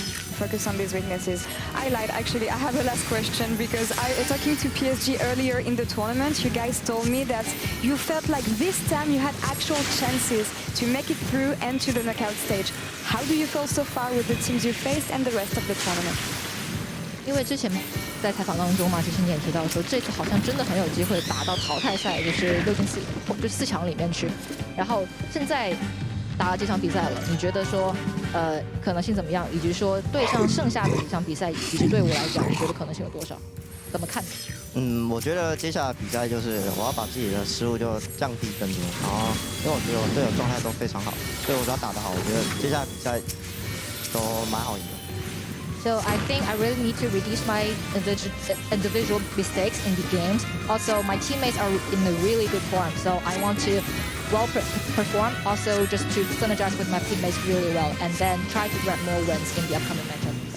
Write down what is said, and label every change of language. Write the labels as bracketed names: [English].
[English] Focus on these weaknesses. I lied, actually. I have a last question because talking to PSG earlier in the tournament, you guys told me that you felt like this time you had actual chances to make it through and to the knockout stage. How do you feel so far with the teams you faced and the rest of the tournament? [Chinese] 因为之前在采访当中嘛，其实你也提到说，这次好像真的很有机会打到淘汰赛，就是6进4，就4强里面去。然后现在打了这场比赛了，你觉得说，可能性怎么样？以及说对上剩下的几场比赛，其实对我来讲，你觉得可能性有多少？怎么看？我觉得接下来比赛就是我要把自己的失误就降低更多，然后因为我觉得我队友状态都非常好，所以我只要打得好，我觉得接下来比赛都蛮好赢的。 [English] So I think I really need to reduce my individual mistakes in the games. Also, my teammates are in a really good form, so I want to well perform. Also, just to synergize with my teammates really well, and then try to grab more wins in the upcoming matchup.